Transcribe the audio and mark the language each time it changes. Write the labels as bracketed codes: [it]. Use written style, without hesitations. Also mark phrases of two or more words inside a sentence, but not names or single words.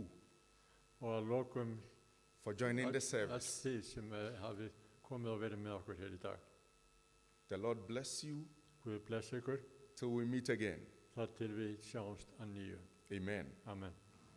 [is] Og að lokum [en] for joining the [is] öll [en] service. [is] þið sem hafi komið og verið með okkur hér í dag. [en] The Lord bless you [is] Guð blessi ykkur [en] till we meet again. [is] þar til við sjáumst að nýju. [en] Amen. [is] Amen.